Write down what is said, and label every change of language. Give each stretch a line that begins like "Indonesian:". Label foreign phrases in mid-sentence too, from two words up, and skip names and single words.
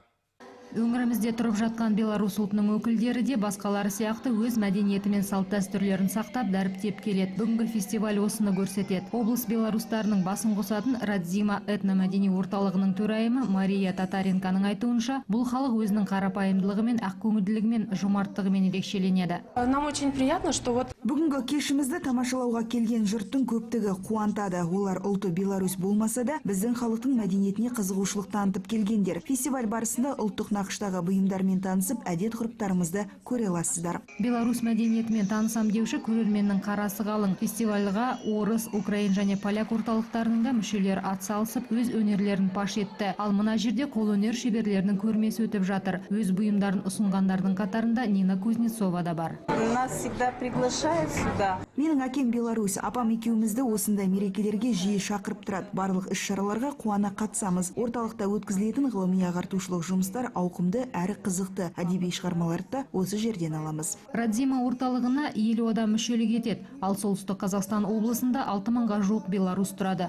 Kazakh: Өңірімізде тұрып жатқан Беларусь ұлтының өкілдері де басқалары сияқты өз мәдениеті мен салт дәстүрлерін сақтап дәріптеп келеді. Бүгінгі фестиваль осыны көрсетеді. Облыс беларустарының басын қосатын Радзима этномәдени орталығының төрайымы Мария Татаренканың айтуынша, бұл халық өзінің қарапайымдылығымен, ақкөңілділігімен, жомарттығымен ерекшеленеді.
Russian: Нам очень приятно, что вот
Kazakh: бүгінгі кешімізді тамашалауға келген жұрттың көптігі қуантады. Олар ұлты Беларусь болмаса да, біздің халықтың мәдениетіне қызығушылық танытып келгендер. Фестиваль барысында ұлттық нақыштағы бұйымдармен танысып, әдет-ғұрыптарымызды көре аласыздар. Беларусь мәдениетімен танысам деуші көрерменнің қарасы қалың. Фестивальға орыс, украин және поляк орталықтарының да мүшелер атсалысып, өз өнерлерін паш етті. Ал мына жерде қолөнер шеберлерінің көрмесі өтіп жатыр. Өз бұйымдарын ұсынғандардың қатарында Нина Кузнецова да бар.
Russian: Нас всегда приглашают сюда.
Kazakh: Менің әкем Беларусь, апам екеумізді осындай мерекелерге жиі шақырып тұрады. Барлық іс-шараларға қуана қатысамыз. Орталықта өткізілетін ғылыми-ағартушылық жұмыстар ауқымды әрі қызықты. Әдеби шығармаларды осы жерден аламыз. Радзима орталығына 50 адам мүшелік етеді. Ал солтүстік Қазақстан облысында 6000-ға жуық беларус тұрады.